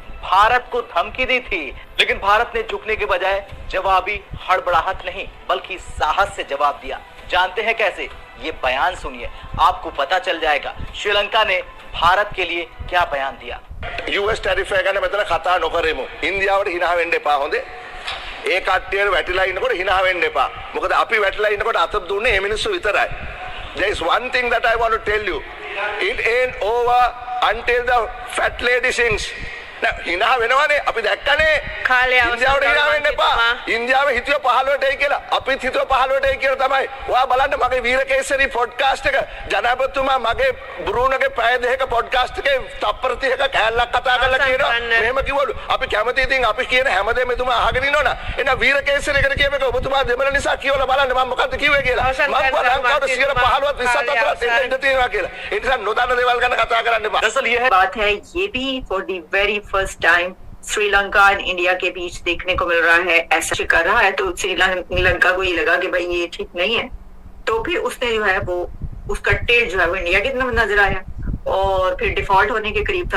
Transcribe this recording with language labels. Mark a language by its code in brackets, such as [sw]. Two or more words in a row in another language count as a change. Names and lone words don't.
[hi] भारत को धमकी दी थी, लेकिन भारत ने झुकने के बजाय जवाबी हड़बड़ाहट नहीं बल्कि साहस से जवाब दिया। जानते हैं कैसे? ये बयान सुनिए, आपको पता चल जाएगा श्रीलंका ने भारत के लिए क्या बयान दिया। [si] US ටැරිෆ් එක ගැන මෙතන කතා නොකරෙමු. ඉන්දියාවට hina වෙන්න එපා හොඳේ. ඒ කට්ටියට වැටිලා ඉන්නකොට hina වෙන්න එපා. මොකද අපි වැටිලා ඉන්නකොට අත දුන්නේ මේ මිනිස්සු විතරයි. [en] There is one thing that I want to tell you. It ain't over until the fat lady sings. [si] hina වෙනවනේ අපි දැක්කනේ. ඉන්දියාවට hina වෙන්න එපා. ඉන්දියාවේ හිතුව 15ටයි කියලා. අපිත් හිතුව 15ටයි කියලා තමයි. ඔයා බලන්න මගේ වීරකේසරි පොඩ්කාස්ට් එක ජනාධිපතිතුමා මගේ බ්‍රූනෝගේ පැය දෙකක පොඩ්කාස්ට් එකේ තප්පර 30ක කෑල්ලක් කතා කරලා කියනවා. මෙහෙම කිව්වලු. අපි කැමති ඉතින් අපි කියන හැමදේම එතුමා අහගෙන ඉන්නවනේ. එහෙනම් වීරකේසරි එකට කියපේක ඔබතුමා දෙමළ නිසා කියවලා බලන්න මම මොකද්ද කිව්වේ කියලා. මම ලංකාවට 15වත් 20ත් අතර ඉන්න තියෙනවා කියලා. ඒ නිසා නොදන්න දේවල් ගැන කතා කරන්න එපා. [hi] दरअसल ये है बात है ये भी [en] for the very first time [hi] श्रीलंका और इंडिया के बीच देखने को मिल रहा है। ऐसा कर रहा है तो श्रीलंका को ये लगा कि भाई ये ठीक नहीं है, तो फिर उसने जो है वो उसका टेल जो है वो इंडिया की तरफ नजर आया और फिर डिफॉल्ट होने के करीब था।